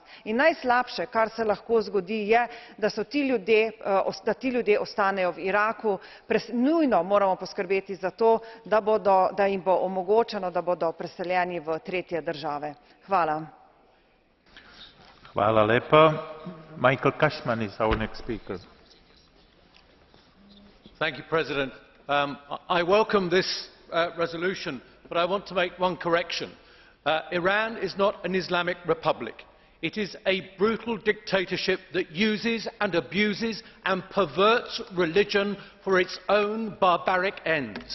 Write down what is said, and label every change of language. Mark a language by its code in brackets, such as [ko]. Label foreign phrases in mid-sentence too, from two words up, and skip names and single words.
[sl] In najslabše, kar se lahko zgodi, je, da ti ljudje ostanejo v Iraku. Nujno moramo poskrbeti za to, da jim bo omogočeno, da bodo preseljeni v tretje države. Hvala. Hvala lepa. [en] Michael Cashman is our next speaker. Mr President, I welcome this resolution, but I want to make one correction. Iran is not an Islamic republic. It is a brutal dictatorship that uses and abuses and perverts religion for its own barbaric ends.